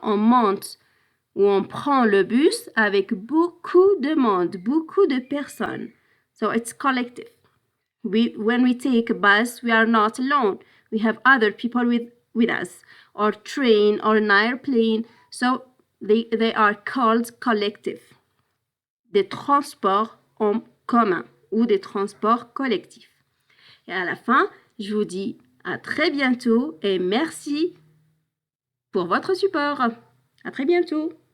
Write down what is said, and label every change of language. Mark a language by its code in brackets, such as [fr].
[fr] On monte ou on prend le bus avec beaucoup de monde, beaucoup de personnes. [en] So it's collective. When we take a bus, we are not alone. We have other people with us, or train or an airplane. So they are called collective. [fr] Des transports en commun ou des transports collectifs. Et à la fin, je vous dis à très bientôt et merci pour votre support. À très bientôt.